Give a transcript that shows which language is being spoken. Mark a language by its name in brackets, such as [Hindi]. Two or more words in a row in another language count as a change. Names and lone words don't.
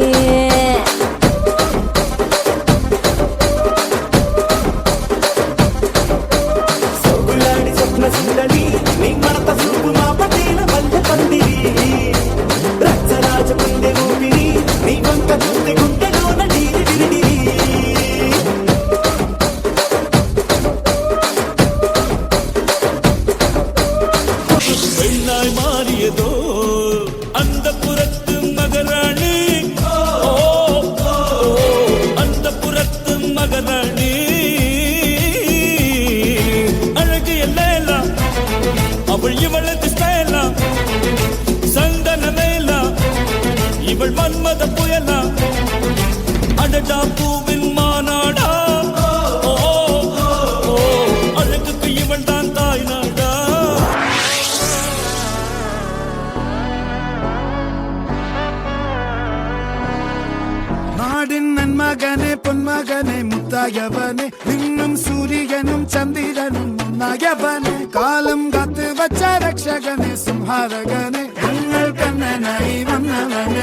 [Telugu] సోగులాడి స్వప్న సుందరి నీ మడత సూపు మా పటేల వల్ల పందిరి. రచ్చరాజ పుండె ఊపిరి నీ వంక గుండె గుండెలోన డీరి డిరిడి. [Tamil] பெண்ணாய் மாறியதோ அந்த புறத்து மகராணி, அந்த புறத்து மகராணி. அழகு எல்லாம் அவள் இவளது ஸ்டைலா, சந்தன மேலா இவள் மன்மத புயலா. அடடா பூவின் மாநாடா, அழகுக்கு இவள் தான் தாய் நாடா. [Malayalam] നാടിൻ നന്മകനെ പൊന്മകനെ മുത്തായവനെ നിന്നും സൂര്യനും ചന്ദ്രനും ഒന്നായവനെ കാലം കാത്ത് വച്ച രക്ഷകനെ സംഹാരകനെ ഞങ്ങൾ കണ്ണനായി വന്നവനെ.